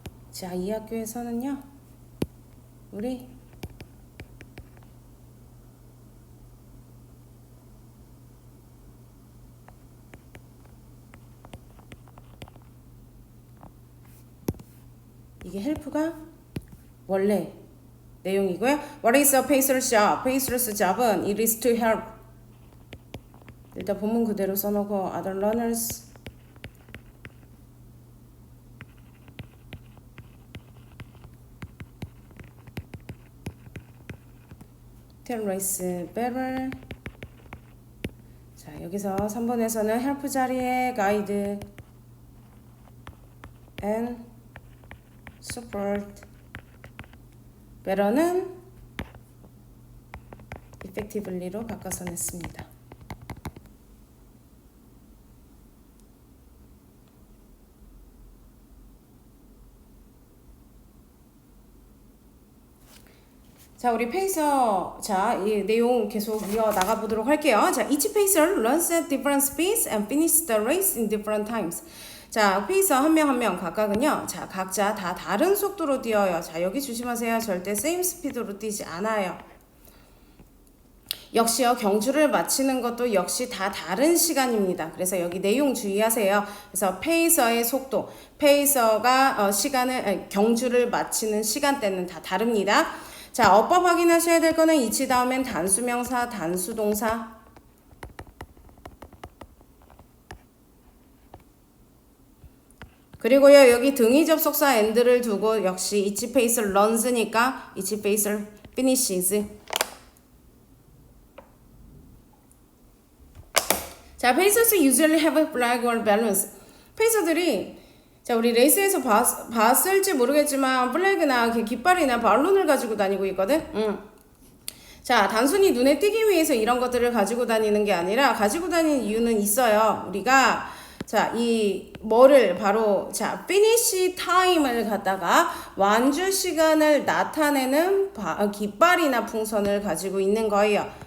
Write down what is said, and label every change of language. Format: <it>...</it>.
<ko>자, 이 학교에서는요, 우리 이게 헬프가 원래 내용이고요.</ko> <en>What is a pacer's job? pacer's job은 it is to help.</en> <ko>일단 본문 그대로 써놓고</ko> <en>other runners tell race better.</en> <ko>자, 여기서 3번에서는 help 자리에</ko> <en>guide and support</en> <ko>better는 effectively로 바꿔서 냈습니다. 자, 우리 페이서 자, 이 내용 계속 이어 나가 보도록 할게요.</ko> <en>자, each pacer runs at different speeds and finishes the race in different times.</en> <ko>자, 페이서 한 명 한 명 각각은요. 자, 각자 다 다른 속도로 뛰어요. 자, 여기 조심하세요. 절대</ko> <en>same speed</en> <ko>로 뛰지 않아요. 역시요, 경주를 마치는 것도 역시 다 다른 시간입니다. 그래서 여기 내용 주의하세요. 그래서 페이서의 속도, 페이서가 경주를 마치는 시간대는 다 다릅니다. 자, 어법 확인하셔야 될 거는 이치 다음엔 단수명사, 단수동사. 그리고요, 여기 등위 접속사 and를 두고 역시</ko> <en>each pace runs</en> <ko>니까</ko> <en>each pace finishes. 자, pacers usually have a flag or balloons.</en> <ko>페이서들이 자, 우리 레이스에서 봤을지 모르겠지만 플래그나 깃발이나 발론을 가지고 다니고 있거든. 자, 단순히 눈에 띄기 위해서 이런 것들을 가지고 다니는 게 아니라 가지고 다니는 이유는 있어요. 우리가 자, 이 뭐를 바로 자,</ko> <en>finish time</en> <ko>을 갖다가 완주 시간을 나타내는 깃발이나 풍선을 가지고 있는 거예요.</ko>